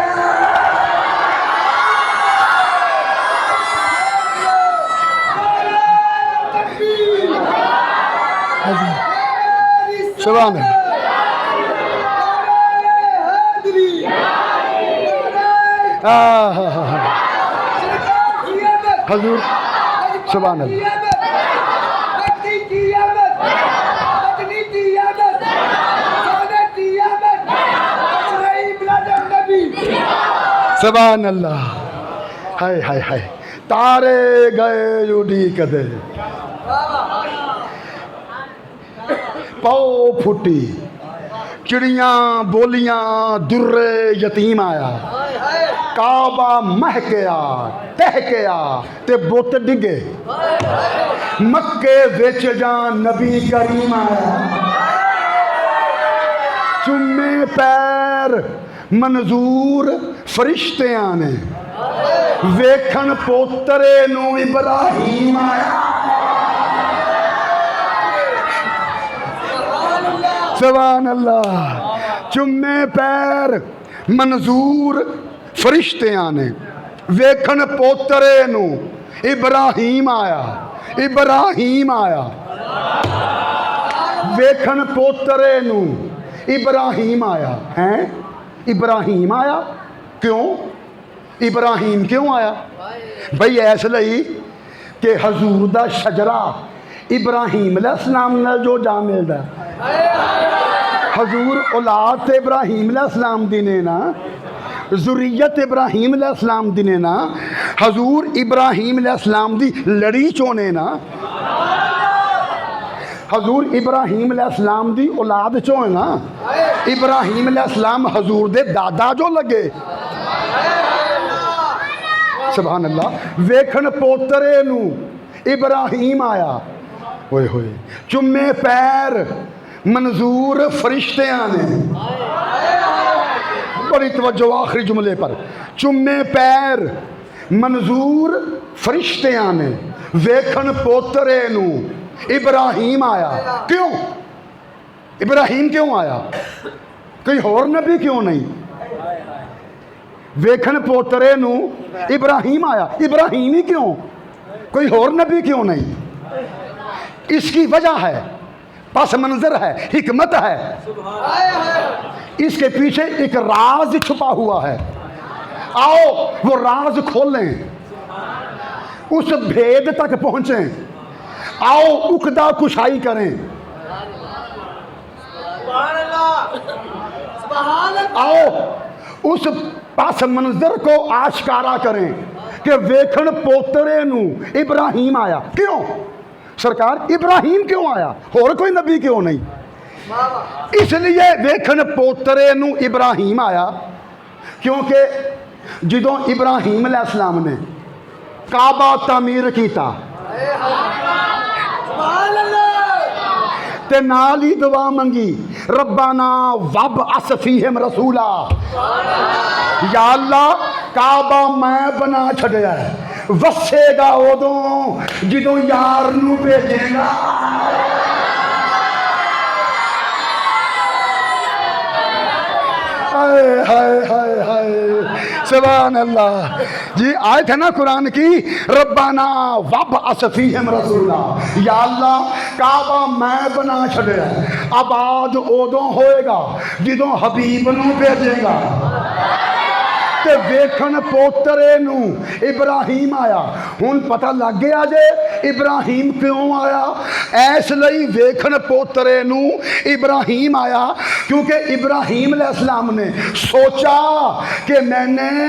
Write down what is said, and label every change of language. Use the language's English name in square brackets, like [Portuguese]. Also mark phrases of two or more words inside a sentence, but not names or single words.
[Punjabi] سبحان اللہ، حضور سبحان اللہ۔ سبحان اللہ، ہائے ہائے ہائے تارے گئے اڈی کدے، پو پھٹی چڑیاں بولیاں در یتیم آیا کعبہ مہکیا ٹہکیا تے بت ڈگے مکے وچ جان نبی کریم آیا چومے پیر منظور فرشتیاں نے ویکھن پوترے نو ابراہیم آیا سبحان اللہ چومے پیر منظور فرشتیاں نے ویکھن پوترے نو ابراہیم آیا ابراہیم آیا ویکھن پوترے نو ابراہیم آیا ہیں ابراہیم آیا کیوں ابراہیم کیوں آیا بھئی ایس لئی کہ حضور دا شجرہ ابراہیم علیہ السلام نے جو جا ملدا حضور اولاد تے ابراہیم علیہ السلام دی نے نا ذریت ابراہیم علیہ السلام دی نے نا حضور ابراہیم علیہ السلام دی لڑی چونے نا حضور ابراہیم علیہ السلام دی اولاد چونے نا ابراہیم علیہ السلام حضور دے دادا جو لگے سبحان اللہ ویکھن پوترے نو ابراہیم آیا ہوئے ہوئے چمے پیر منظور فرشتیاں نے [Urdu] بڑی توجہ آخری جملے پر [Punjabi] چمے پیر منظور فرشتیاں نے ویکھن پوترے نو ابراہیم آیا کیوں ابراہیم کیوں آیا [Urdu] کوئی اور نبی کیوں نہیں [Punjabi] ویکھن پوترے نو ابراہیم آیا [Urdu] ابراہیم ہی کیوں کوئی اور نبی کیوں نہیں اس کی وجہ ہے پس منظر ہے حکمت ہے اس کے پیچھے ایک راز چھپا ہوا ہے آؤ وہ راز کھولیں اس بھید تک پہنچیں آؤ عقدہ کشائی کریں آؤ اس پس منظر کو آشکارا کریں کہ [Punjabi] ویکھن پوترے نو ابراہیم آیا [Urdu] کیوں سرکار ابراہیم کیوں آیا اور کوئی نبی کیوں نہیں اس لیے [Punjabi] ویکھن پوترے نو ابراہیم آیا [Urdu] کیونکہ [Punjabi] جدوں ابراہیم علیہ السلام نے کعبہ تعمیر کیتا تے نال ہی دعا منگی [Arabic] ربنا وابعث فیہم رسولا [Punjabi] یا اللہ کعبہ میں بنا چھڑیا ہے وسے گا ادوں جدوں یار نو بھیجے گا [Urdu] ہائے ہائے ہائے ہائے سبحان اللہ جی آیت ہے نا قرآن کی [Arabic] ربنا وابعث فیہم [Punjabi] رسولا یا اللہ کعبہ میں بنا چھڑیا ہے آباد ادوں ہوئے گا جدوں حبیب نو بھیجے گا تے ویکھن پوترے نو ابراہیم آیا ہن پتہ لگ گیا جے ابراہیم کیوں آیا ایس لئی ویکھن پوترے نو ابراہیم آیا [Urdu] کیونکہ ابراہیم علیہ السلام نے سوچا کہ میں نے